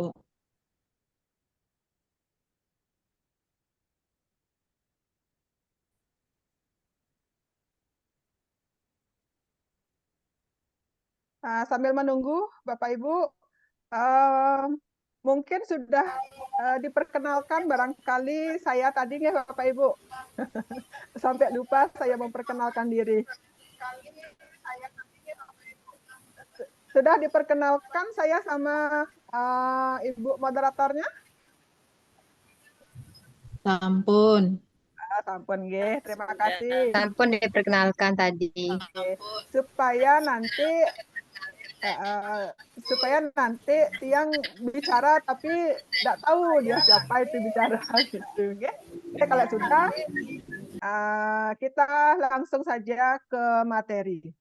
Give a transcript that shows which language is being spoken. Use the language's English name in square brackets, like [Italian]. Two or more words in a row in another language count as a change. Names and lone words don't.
[Indonesian] Sambil menunggu Bapak Ibu, mungkin sudah diperkenalkan barangkali saya tadi nggak Bapak Ibu? Sampai lupa saya memperkenalkan diri. Sudah diperkenalkan saya sama Ibu moderatornya? Sampun. [Balinese] Sampun nggih, [Indonesian] terima kasih. Sampun diperkenalkan tadi. Supaya nanti tiang bicara tapi tidak tahu dia siapa itu bicara gitu, nggih. Oke, kalau sudah kita langsung saja ke materi.